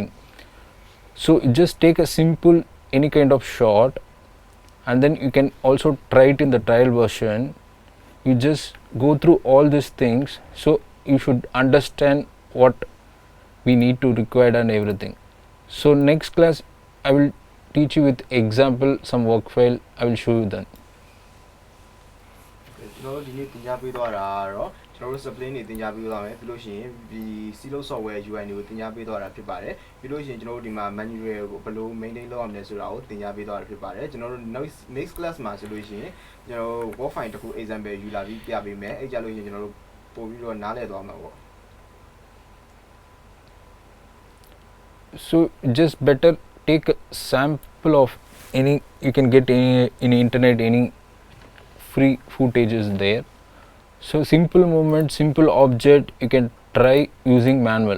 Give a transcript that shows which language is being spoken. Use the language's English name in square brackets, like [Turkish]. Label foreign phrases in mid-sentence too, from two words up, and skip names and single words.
[English] So just take a simple any kind of shot and then you can also try it in the trial version. You just go through all these things so you should understand what we need to require and everything. So next class I will teach you with example some work file I will show you then. [Burmese] ကျွန်တော်တို့ဒီနေ့သင်ကြားပေးသွားတာကတော့ကျွန်တော်တို့ spline တွေသင်ကြားပေးသွားမယ်ပြီးလို့ရှိရင်ဒီ [English] silo software UI [Burmese] တွေကိုသင်ကြားပေးသွားတာဖြစ်ပါတယ်ပြီးလို့ရှိရင်ကျွန်တော်တို့ဒီမှာ manual ကိုဘယ်လို maintain လုပ်ရမလဲဆိုတာကိုသင်ကြားပေးသွားတာဖြစ်ပါတယ်ကျွန်တော်တို့ [English] next class [Burmese] မှာဆိုလို့ရှိရင်ကျွန်တော်တို့ [English] work file [Burmese] တစ်ခု example ယူလာပြီးပြပေးမယ်အဲ့ကြလို့ရှိရင်ကျွန်တော်တို့ပို့ပြီးတော့နားလည်သွားမှာပေါ့ [English] So just better take a sample of any you can get any in internet any free footage is there. So simple movement, simple object, you can try using manual.